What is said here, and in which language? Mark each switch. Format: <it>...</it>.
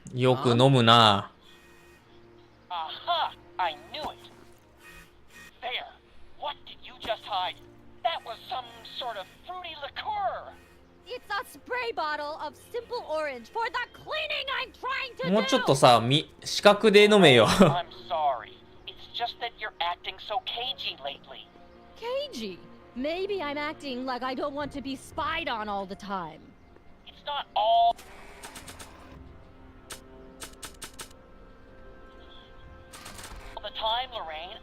<ja>よく飲むな。</ja> <en>Aha! I knew it. There. What did you just hide? That was some sort of fruity liqueur. It's a spray bottle of simple orange for the cleaning I'm trying to do.</en> <ja>もうちょっとさ、視覚で飲めよ。</ja> <en>I'm sorry. It's just that you're acting so cagey lately. Cagey. Maybe I'm acting like I don't want to be spied on all the time. It's not all the time, Lorraine.</en>